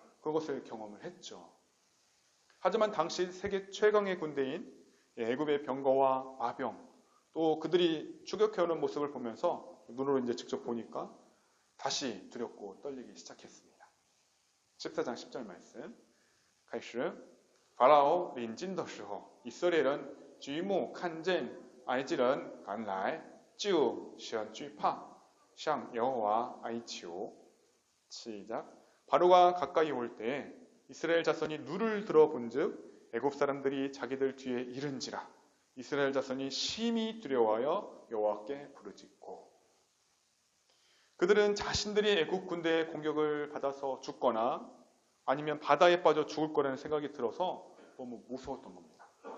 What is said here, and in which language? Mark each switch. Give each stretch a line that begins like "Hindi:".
Korean: 그것을 경험을 했죠. 하지만 당시 세계 최강의 군대인 애굽의 병거와 마병, 또 그들이 추격해오는 모습을 보면서 눈으로 이제 직접 보니까 다시 두렵고 떨리기 시작했습니다. 14장 10절 말씀.
Chinese: 开始法老临近的时候，以色列人举目看见埃及人赶来，就很惧怕，向耶和华哀求。
Korean: 시작. 바로가 가까이 올 때 이스라엘 자손이 눈을 들어본즉 애굽 사람들이 자기들 뒤에 이른지라. 이스라엘 자손이 심히 두려워하여 여호와께 부르짖고. 그들은 자신들이 애굽 군대의 공격을 받아서 죽거나 아니면 바다에 빠져 죽을 거라는 생각이 들어서 너무 무서웠던 겁니다.